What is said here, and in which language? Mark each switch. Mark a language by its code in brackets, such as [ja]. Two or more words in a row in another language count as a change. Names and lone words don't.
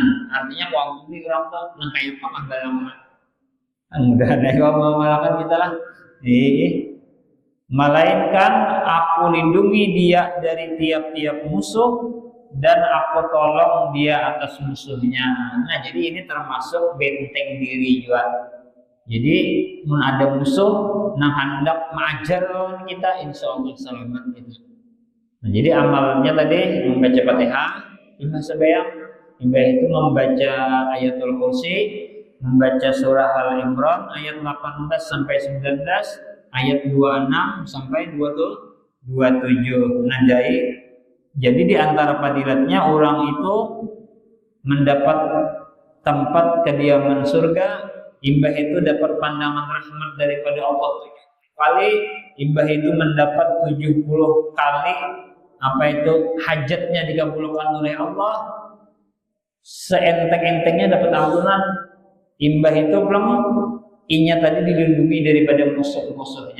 [bjn] Artinya waktu ini orang tuh kayak apa galama. Mudah-mudahan kalau mengamalkan kita lah. [id] Melainkan aku lindungi dia dari tiap-tiap musuh dan aku tolong dia atas musuhnya. Nah, jadi ini termasuk benteng diri juga. Jadi, ada musuh yang hendak mengajar lawan kita, insya Allah selamat itu. [bjn] Nah, jadi amalnya tadi membaca Fatihah, imbah sembahyang, imbah itu membaca ayatul kursi, membaca surah Al-Imran ayat 18 sampai 19, ayat 26 sampai 27. Nah, jadi di antara fadilatnya orang itu mendapat tempat kediaman surga, imbah itu dapat pandangan rahmat daripada Allah 70 kali, imbah itu mendapat 70 kali apa itu hajatnya dikabulkan oleh Allah, seenteng-entengnya dapat ampunan, imbah itu belum inya tadi dilindungi daripada musuh-musuhnya.